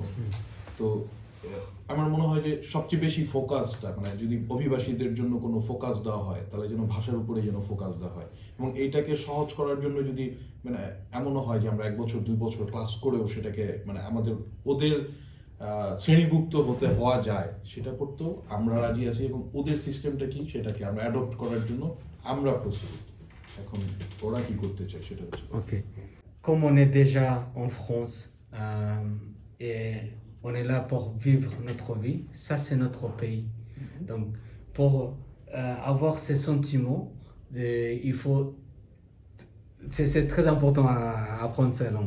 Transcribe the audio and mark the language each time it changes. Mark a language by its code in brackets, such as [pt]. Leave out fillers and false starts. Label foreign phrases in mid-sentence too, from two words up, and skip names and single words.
[bn] তো আমার মনে হয় যে সবচেয়ে বেশি ফোকাসটা, মানে যদি অভিবাসীদের জন্য কোনো ফোকাস দেওয়া হয় তাহলে যেন ভাষার উপরে যেন ফোকাস দেওয়া হয়, এবং এইটাকে সহজ করার জন্য যদি মানে এমনও হয় যে আমরা 1 বছর 2 বছর ক্লাস করেও সেটাকে মানে আমাদের ওদের শ্রেণীভুক্ত হওয়া যায়, সেটা করতেও আমরা রাজি আছি, এবং ওদের সিস্টেমটা কি সেটাকে আমরা অ্যাডপ্ট করার জন্য আমরা প্রস্তুত। এখন ওরা কি করতে চায় সেটা হচ্ছে [fr] ok. Comme on est déjà en France et on est là pour vivre notre vie, ça c'est notre pays. Donc pour avoir ces sentiments, il faut. C'est très important à apprendre sa langue.